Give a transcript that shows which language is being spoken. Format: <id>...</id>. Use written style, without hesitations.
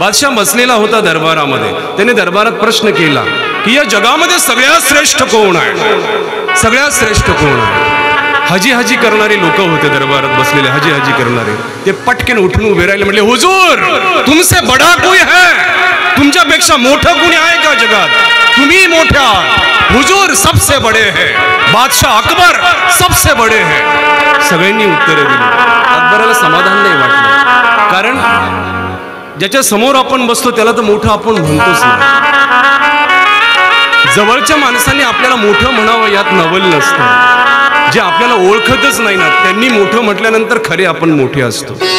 <mr>बादशाह बसलेला होता दरबारामध्ये. त्याने दरबारात प्रश्न केला की या जगामध्ये सगळ्यात श्रेष्ठ कोण आहे? सगळ्यात श्रेष्ठ कोण आहे? हजी हजी करणारे लोक होते दरबारात बसलेले, हजी हजी करणारे. ते पटकन उठून उभे राहिले, म्हटले</mr> <hi>हुजूर तुमसे बडा कोई है?</hi> <mr>तुमच्यापेक्षा मोठं कोणी आहे का जगात? तुम्ही मोठे आहात.</mr> <hi>हुजूर सबसे बडे है, बादशाह अकबर सबसे बडे है.</hi> <mr>सगळ्यांनी उत्तरे दिली. अकबराला समाधान नाही वाटलं, कारण ज्याच्या समोर आपण बसतो त्याला तर मोठं आपण म्हणतोच नाही. जवळच्या माणसाने आपल्याला मोठं म्हणावं यात नवल नसतं. जे आपल्याला ओळखतच नाही ना त्यांनी मोठं म्हटल्यानंतर खरे आपण मोठे असतो.</mr>